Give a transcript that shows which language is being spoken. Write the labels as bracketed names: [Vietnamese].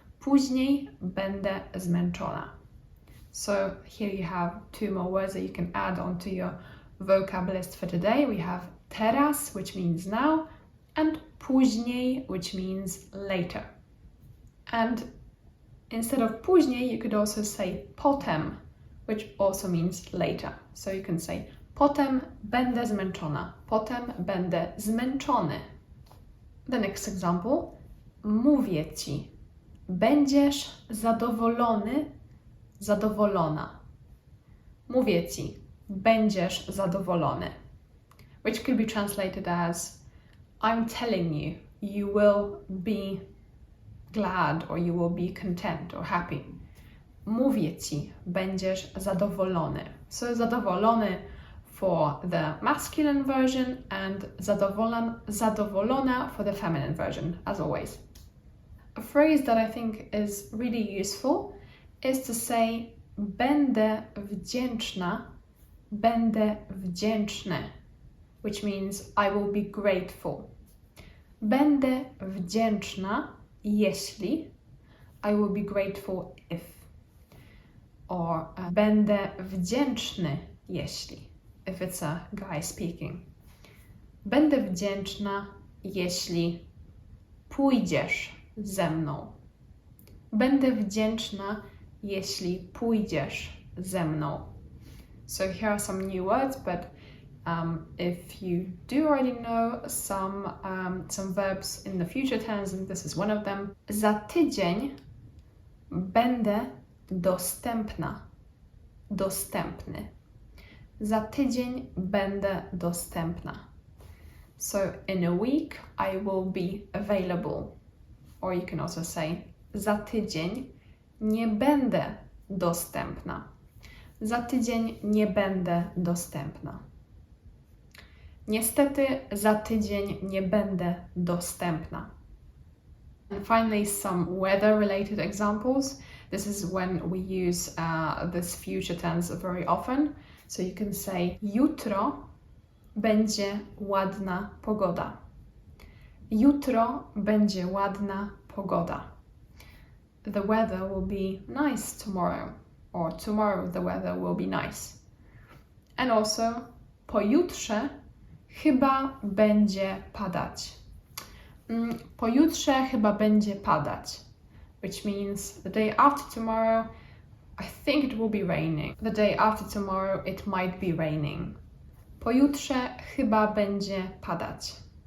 [Polish] Później będę zmęczona. [English] So here you have two more words that you can add onto your vocab list for today. We have teraz, which means now, and później, which means later. And instead of później, you could also say potem, which also means later. So you can say [Polish] potem będę zmęczona. Potem będę zmęczony. [English] The next example. [Polish] Mówię ci. Będziesz zadowolony, zadowolona. Mówię ci. Będziesz zadowolony. [English] Which could be translated as I'm telling you, you will be glad or you will be content or happy. [Polish] Mówię ci, będziesz zadowolony. So zadowolony [English] for the masculine version and zadowolona for the feminine version, as always. A phrase that I think is really useful is to say [Polish] będę wdzięczna, będę wdzięczny, [English] which means I will be grateful. [Polish] Będę wdzięczna, jeśli, [English] I will be grateful if. Or [Polish] będę wdzięczny, jeśli, [English] if it's a guy speaking. [Polish] Będę wdzięczna, jeśli pójdziesz ze mną. Będę wdzięczna, jeśli pójdziesz ze mną. [English] So here are some new words, but if you do already know some verbs in the future tense, and this is one of them. [Polish] Za tydzień będę dostępna, dostępny. Za tydzień będę dostępna. [English] So in a week I will be available. Or you can also say [Polish] za tydzień nie będę dostępna. Za tydzień nie będę dostępna. Niestety za tydzień nie będę dostępna. [English] And finally, some weather-related examples. This is when we use this future tense very often. So you can say [Polish] jutro będzie ładna pogoda. Jutro będzie ładna pogoda. [English] The weather will be nice tomorrow. Or tomorrow the weather will be nice. And also, [Polish] pojutrze chyba będzie padać. Pojutrze chyba będzie padać. [English] Which means the day after tomorrow, I think it will be raining. The day after tomorrow, it might be raining. [Polish] Pojutrze chyba będzie padać.